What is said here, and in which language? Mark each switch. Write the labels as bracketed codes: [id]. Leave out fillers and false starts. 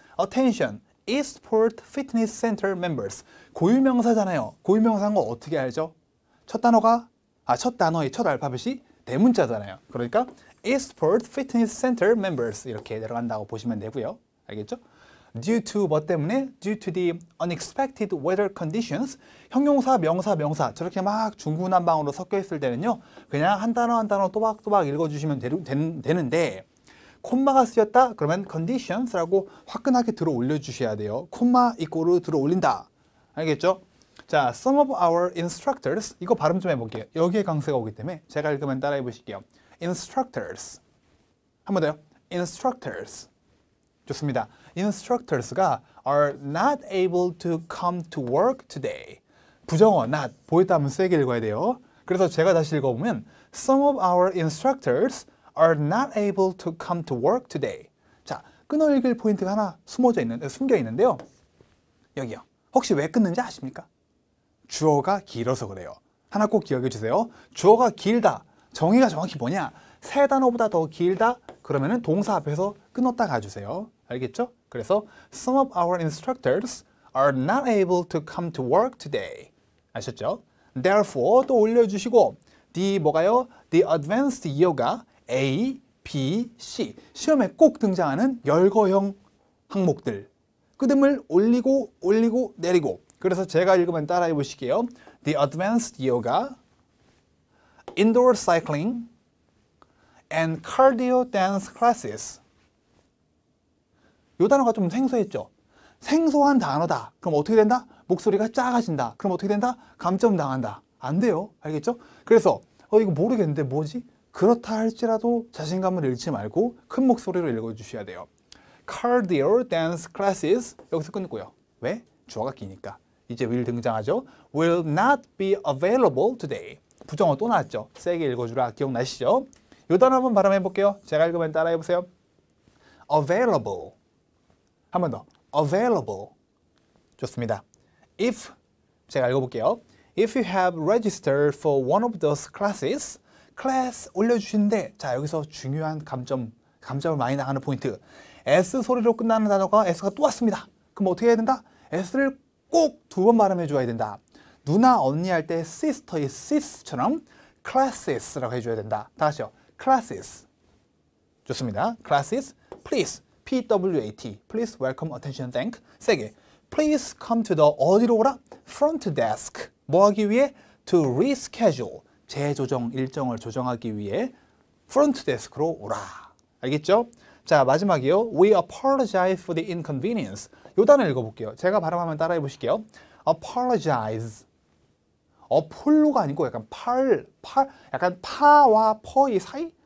[en] Attention. Eastport Fitness Center members. [ko] 고유명사잖아요. 고유명사인 거 어떻게 알죠? 첫 단어의 첫 알파벳이 대문자잖아요. 그러니까 [en] Eastport Fitness Center members [ko] 이렇게 내려간다고 보시면 되고요. 알겠죠? [en] Due to [ko] 뭐 때문에? [en] Due to the unexpected weather conditions. [ko] 형용사, 명사 저렇게 막 중구난방으로 섞여 있을 때는요, 그냥 한 단어 한 단어 또박또박 읽어주시면 되는데, 콤마가 쓰였다? 그러면 conditions라고 화끈하게 들어 올려주셔야 돼요. 콤마 이꼬르 들어 올린다. 알겠죠? 자, [en] some of our instructors. [ko] 이거 발음 좀 해볼게요. 여기에 강세가 오기 때문에 제가 읽으면 따라해 보실게요. instructors. 한 번 더요. instructors. 좋습니다. [en] Instructors [ko] 가 [en] are not able to come to work today. [ko] 부정어 not 보였다 하면 세게 읽어야 돼요. 그래서 제가 다시 읽어보면 [en] Some of our instructors are not able to come to work today. [ko] 자, 끊어 읽을 포인트가 하나 숨겨 있는데요. 여기요. 혹시 왜 끊는지 아십니까? 주어가 길어서 그래요. 하나 꼭 기억해 주세요. 주어가 길다. 정의가 정확히 뭐냐? 세 단어보다 더 길다? 그러면은 동사 앞에서 끊었다 가주세요. 알겠죠? 그래서 [en] some of our instructors are not able to come to work today. [ko] 아셨죠? [en] Therefore [ko] 또 올려주시고 the 뭐가요? [en] The advanced yoga A, B, C. [ko] 시험에 꼭 등장하는 열거형 항목들. 끄듬을 올리고 내리고. 그래서 제가 읽으면 따라해 보실게요. [en] The advanced yoga, indoor cycling, and cardio dance classes. [ko] 이 단어가 좀 생소했죠? 생소한 단어다. 그럼 어떻게 된다? 목소리가 작아진다. 그럼 어떻게 된다? 감점 당한다. 안 돼요. 알겠죠? 그래서 이거 모르겠는데 뭐지? 그렇다 할지라도 자신감을 잃지 말고 큰 목소리로 읽어주셔야 돼요. Cardio dance classes. 여기서 끊고요. 왜? 주어가 기니까. 이제 will 등장하죠. [en] Will not be available today. [ko] 부정어 또 나왔죠? 세게 읽어주라. 기억나시죠? 이 단어 한번 발음해 볼게요. 제가 읽으면 따라해 보세요. Available. 한 번 더. Available. 좋습니다. If, 제가 읽어볼게요. [en] If you have registered for one of those classes, class [ko] 올려주시는데, 자, 여기서 중요한 감점을 많이 나가는 포인트. S 소리로 끝나는 단어가 S가 또 왔습니다. 그럼 어떻게 해야 된다? S를 꼭 두 번 발음해 줘야 된다. 누나, 언니 할 때 sister의 sis처럼 classes라고 해줘야 된다. 다 같이요. [en] classes. [ko] 좋습니다. [en] classes, please. PWAT. Please, welcome, attention, thank. [ko] 세게. [en] Please come to the [ko] 어디로 오라? [en] front desk. [ko] 뭐 하기 위해? [en] To reschedule. [ko] 재조정, 일정을 조정하기 위해 [en] front desk [ko] 로 오라. 알겠죠? 자, 마지막이요. [en] We apologize for the inconvenience. [ko] 요 단어 읽어볼게요. 제가 발음하면 따라해 보실게요. [en] apologize. [ko] 어폴로가 아니고 약간 약간 파와 퍼의 사이?